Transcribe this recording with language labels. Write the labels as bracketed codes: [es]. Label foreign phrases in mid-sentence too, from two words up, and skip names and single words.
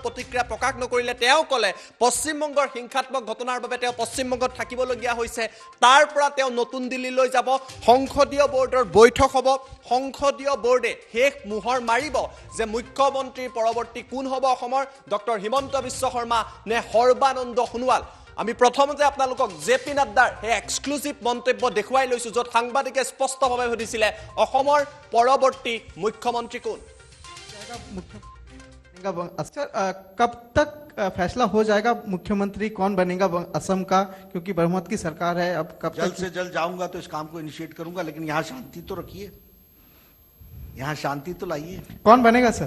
[as] প্ৰতিক্ৰিয়া প্ৰকাশ নকৰিলে তেওঁ ক'লে পশ্চিমবংগৰ হিংসাত্মক ঘটনাৰ বাবে তেওঁ পশ্চিমবংগত থাকিবলগীয়া হৈছে তাৰ পৰা তেওঁ নতুন দিল্লীলৈ যাব সংসদীয় বোৰ্ডৰ বৈঠক হ'ব সংসদীয় বোৰ্ডে শেষ মোহৰ মাৰিব যে মুখ্যমন্ত্ৰীৰ পৰৱৰ্তী কোন হ'ব অসমৰ ডক্টৰ হিমন্ত বিশ্ব শৰ্মা নে সৰ্বানন্দ সোণোৱাল আমি প্ৰথমতে আপোনালোকক জেপি নাড্ডাৰ এই এক্সক্লুসিভ মন্তব্য দেখুৱাই লৈছো য'ত সাংবাদিকে স্পষ্টভাৱে সুধিছিলে অসমৰ পৰৱৰ্তী মুখ্যমন্ত্ৰী কোন [hi] कब तक फैसला हो जाएगा मुख्यमंत्री कौन बनेगा असम का क्योंकि बहुमत की सरकार है अब कब जल्द से जल्द जाऊंगा तो इस काम को इनिशिएट करूंगा लेकिन यहाँ शांति तो रखिए यहाँ शांति तो लाइए कौन बनेगा सर